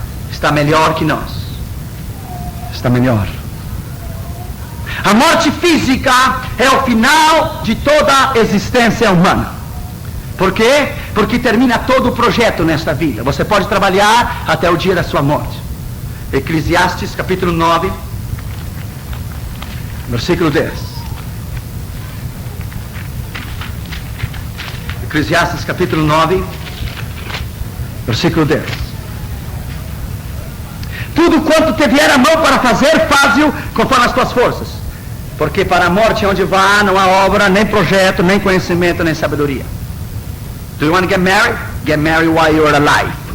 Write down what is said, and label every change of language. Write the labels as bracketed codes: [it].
[pt] Está melhor que nós. Está melhor. A morte física é o final de toda a existência humana. Por quê? Porque termina todo o projeto nesta vida. Você pode trabalhar até o dia da sua morte. Eclesiastes capítulo 9, versículo 10. Eclesiastes capítulo 9, versículo 10. Tudo quanto te vier a mão para fazer, faz-o conforme as tuas forças. Porque para a morte onde vá não há obra, nem projeto, nem conhecimento, nem sabedoria. [en] Do you want to get married? Get married while you're alive.